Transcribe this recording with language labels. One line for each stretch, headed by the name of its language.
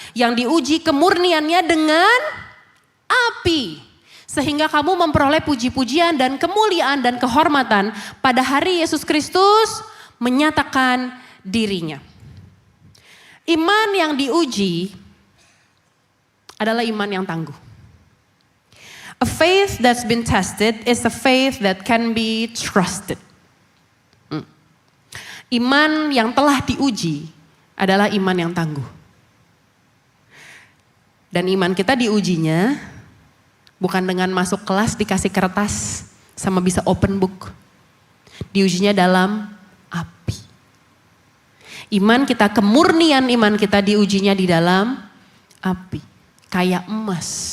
Indonesian: Yang diuji kemurniannya dengan api. Sehingga kamu memperoleh puji-pujian dan kemuliaan dan kehormatan pada hari Yesus Kristus menyatakan dirinya. Iman yang diuji adalah iman yang tangguh.
English: A faith that's been tested is a faith that can be trusted.
Indonesian: Iman yang telah diuji adalah iman yang tangguh. Dan iman kita diujinya bukan dengan masuk kelas dikasih kertas sama bisa open book. Diujinya dalam api. Iman kita, kemurnian iman kita diujinya di dalam api. Kayak emas.